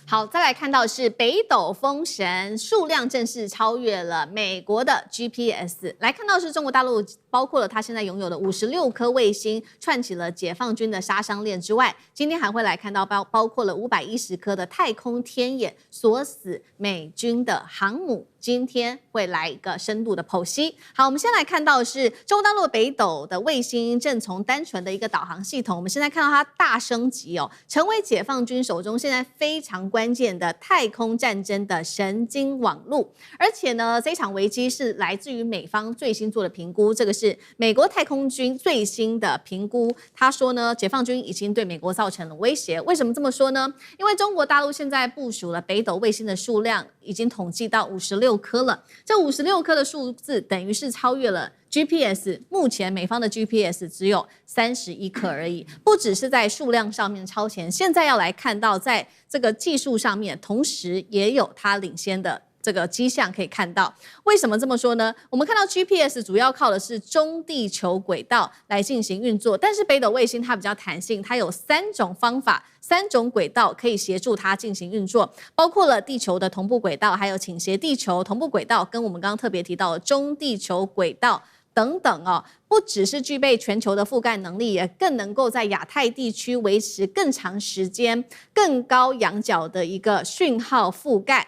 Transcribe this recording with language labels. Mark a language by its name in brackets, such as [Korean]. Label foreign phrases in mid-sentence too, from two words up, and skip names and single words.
[Chinese] 好，再來看到是北斗風神數量正式超越了美國的 GPS。來看到是中國大陸包括了它現在擁有的56顆衛星，串起了解放軍的殺傷鏈之外，今天還會來看到包括了510顆的太空天眼，鎖死美軍的航母。今天會來一個深度的剖析。好，我們先來看到的是中國大陸北斗的衛星正從單純的一個導航系統，我們現在看到它大升級哦，成為解放軍手中現在非常關鍵的太空戰爭的神經網路。而且呢，這場危機是來自於美方最新做的評估，這個是美國太空軍最新的評估。他說呢，解放軍已經對美國造成了威脅。為什麼這麼說呢？因為中國大陸現在部署了北斗衛星的數量已經統計到56 顆了，這56顆的數字等於是超越了 GPS， 目前美方的 GPS 只有31顆而已，不只是在數量上面超前，現在要來看到在這個技術上面，同時也有它領先的這個跡象可以看到。為什麼這麼說呢？我們看到 GPS 主要靠的是中地球軌道來進行運作，但是北斗衛星它比較彈性，它有3種方法、3種軌道可以協助它進行運作，包括了地球的同步軌道，還有傾斜地球同步軌道，跟我們剛剛特別提到的中地球軌道等等哦，不只是具備全球的覆蓋能力，也更能夠在亞太地區維持更長時間、更高仰角的一個訊號覆蓋。